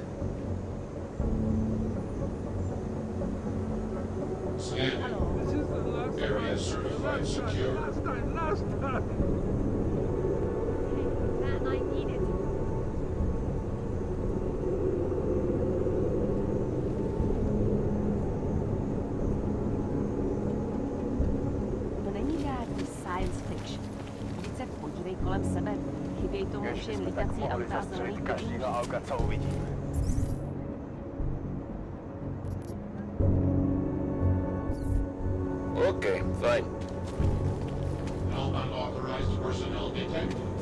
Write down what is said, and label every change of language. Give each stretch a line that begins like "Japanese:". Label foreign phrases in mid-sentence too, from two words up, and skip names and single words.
English: Area certified secure. Last time. Man, I need it.
Czech: To není žádný
English: science fiction.
Czech: Vždyť se podívej kolem sebe. Chybějí tomu už jen lítací auta a zelený každýho auta, co uvidíme.
English: Okay, fine. No unauthorized personnel detected.